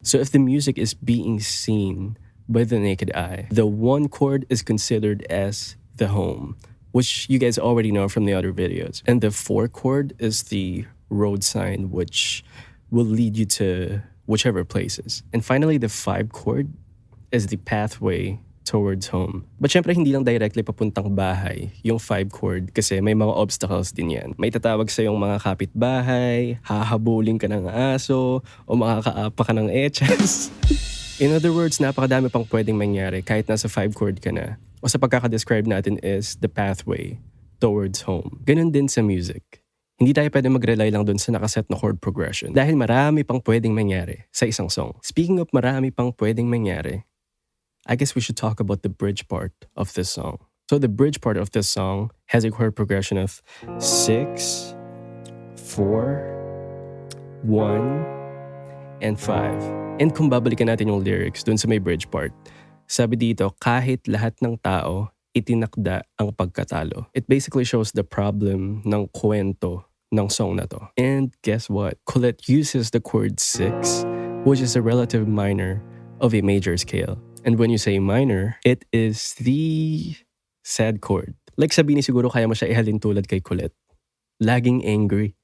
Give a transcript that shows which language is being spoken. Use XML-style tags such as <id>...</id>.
<en>So if the music is being seen by the naked eye, the 1 chord is considered as the home, which you guys already know from the other videos. And the 4 chord is the road sign, which will lead you to whichever places. And finally, the 5 chord is the pathway towards home.</en> <tl>But syempre, hindi lang directly papuntang bahay yung 5 chord kasi may mga obstacles din yan. May tatawag sa yung mga kapitbahay, hahabulin ka ng aso, o makakaapa ka ng echas.</tl> <en>In other words,</en> <tl>napakadami pang pwedeng mangyari kahit nasa 5 chord ka na. O sa pagkakadescribe natin</tl> <en>is the pathway towards home.</en> <tl>Ganun din sa music. Hindi tayo pwede mag-rely lang dun sa nakaset na chord progression dahil marami pang pwedeng mangyari sa isang song.</tl> <en>Speaking of</en> <tl>marami pang pwedeng mangyari,</tl> <en>I guess we should talk about the bridge part of this song. So the bridge part of this song has a chord progression of 6, 4, 1, and 5.</en> <tl>And kung babalikan natin yung lyrics dun sa may bridge part, sabi dito, kahit lahat ng tao itinakda ang pagkatalo.</tl> <en>It basically shows the problem</en> <tl>ng kwento ng song na to.</tl> <en>And guess what? Colette uses the chord 6, which is a relative minor of a major scale. And when you say minor, it is the sad chord.</en> <tl>Like sa Bini, siguro kaya mo siya ihalin tulad kay Colette. Laging angry.</tl>